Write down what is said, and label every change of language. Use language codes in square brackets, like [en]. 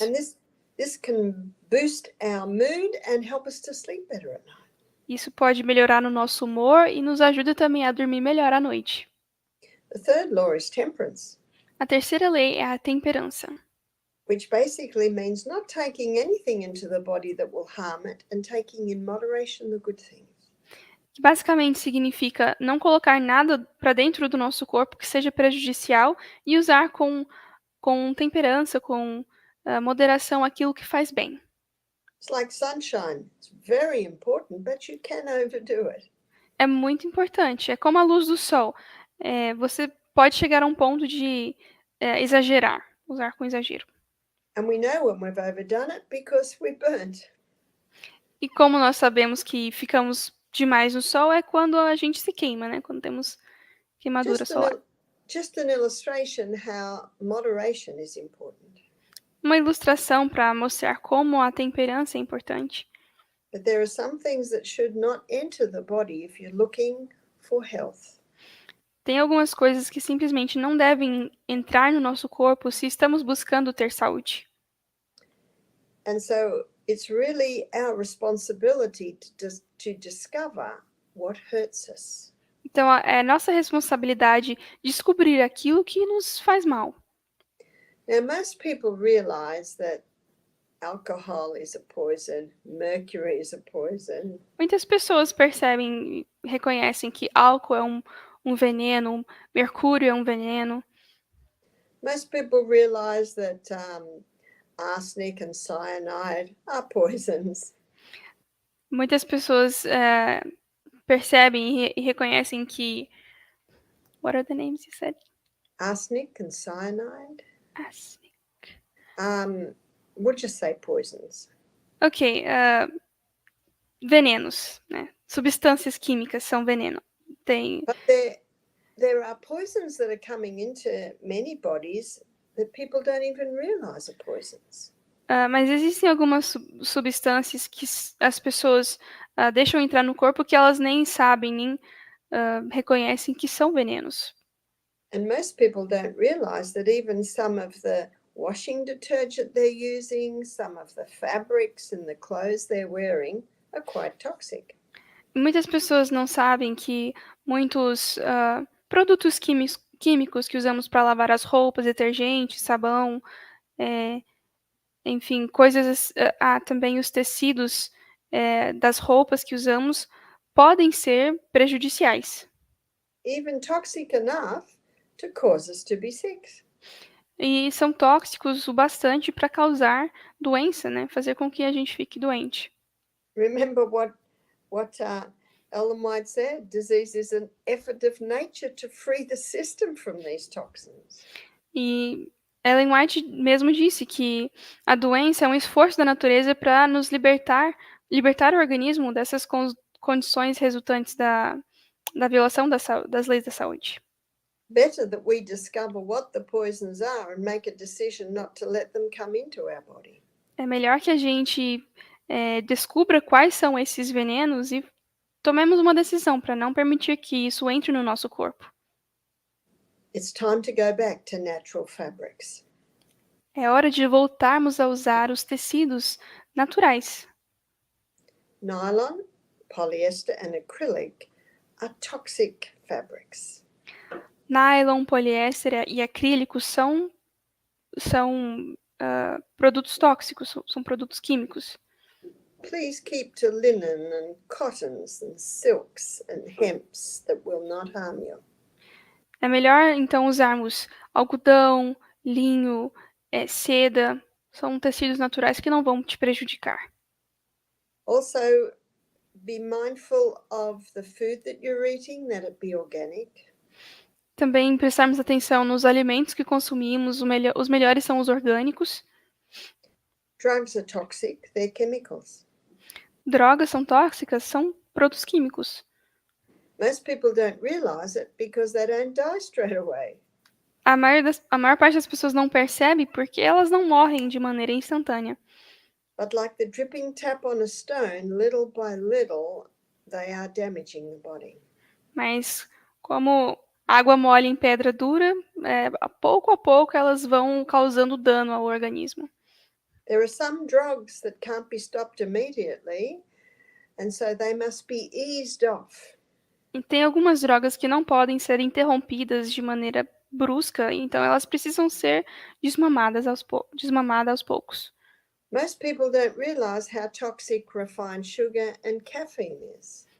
[en] And this can boost our mood and help us to sleep better at night. [pt] Isso pode melhorar o nosso humor e nos ajuda também a dormir melhor à noite. [en] The third law is temperance, [pt] A terceira lei é a temperança, [en] which basically means not taking anything into the body that will harm it and taking in moderation the good things. [pt] que basicamente significa não colocar nada para dentro do nosso corpo que seja prejudicial e usar com temperança, com moderação aquilo que faz bem. [en] It's like sunshine. It's very important, but you can overdo it. [pt] É muito importante. É como a luz do sol. Você pode chegar a um ponto de exagerar, usar com exagero. [en] And we know when we've overdone it because we're burnt. [pt] E como nós sabemos que ficamos demais no sol é quando a gente se queima, né? Quando temos queimadura solar. [en] Just an illustration how moderation is important. [pt] Uma ilustração para mostrar como a temperança é importante. [en] But there are some things that should not enter the body if you're looking for health. [pt] Tem algumas coisas que simplesmente não devem entrar no nosso corpo se estamos buscando ter saúde. [en] And so it's really our responsibility to discover what hurts us. [pt] Então, é nossa responsabilidade descobrir aquilo que nos faz mal. [en] Now, most people realize that alcohol is a poison, mercury is a poison. [pt] Muitas pessoas percebem e reconhecem que álcool é um veneno, mercúrio é um veneno. [en] Most people realize that arsenic and cyanide are poisons. [pt] Muitas pessoas percebem e reconhecem que... [en] What are the names you said? Arsenic and cyanide? Arsenic. We'll just say poisons. [pt] Ok, venenos, né? Substâncias químicas são veneno. Tem... [en] But there are poisons that are coming into many bodies that people don't even realize are poisons. [pt] Mas existem algumas substâncias que as pessoas deixam entrar no corpo que elas nem sabem, nem reconhecem que são venenos. [en] And most people don't realize that even some of the washing detergent they're using, some of the fabrics and the clothes they're wearing are quite toxic. [pt] Muitas pessoas não sabem que muitos produtos químicos que usamos para lavar as roupas, detergente, sabão, enfim, coisas. Também os tecidos das roupas que usamos podem ser prejudiciais. [en] Even toxic enough to cause us to be sick. [pt] E são tóxicos o bastante para causar doença, né? Fazer com que a gente fique doente. [en] Remember what Ellen White said? Disease is an effort of nature to free the system from these toxins. [pt] E Ellen White mesmo disse que a doença é um esforço da natureza para nos libertar o organismo dessas condições resultantes da violação das leis da saúde. [en] Better that we discover what the poisons are and make a decision not to let them come into our body. [pt] É melhor que a gente descubra quais são esses venenos e tomemos uma decisão para não permitir que isso entre no nosso corpo. [en] It's time to go back to natural fabrics. [pt] É hora de voltarmos a usar os tecidos naturais. [en] Nylon, polyester, and acrylic are toxic fabrics. [pt] Nylon, poliéster e acrílico são produtos tóxicos, são produtos químicos. [en] Please keep to linen and cottons and silks and hemps that will not harm you. [pt] É melhor, então, usarmos algodão, linho, seda. São tecidos naturais que não vão te prejudicar. [en] Also, be mindful of the food that you're eating, that it be organic. [pt] Também prestarmos atenção nos alimentos que consumimos. Os melhores são os orgânicos. [en] Drugs are toxic, they're chemicals. [pt] Drogas são tóxicas, são produtos químicos. [en] Most people don't realize it because they don't die straight away. [pt] A maior parte das pessoas não percebe porque elas não morrem de maneira instantânea. [en] But like the dripping tap on a stone, little by little, they are damaging the body. [pt] Mas como água mole em pedra dura, a pouco elas vão causando dano ao organismo. [en] There are some drugs that can't be stopped immediately, and so they must be eased off. [pt] E tem algumas drogas que não podem ser interrompidas de maneira brusca, então elas precisam ser desmamadas aos poucos. [en] Most people don't realize how toxic refined sugar and caffeine is.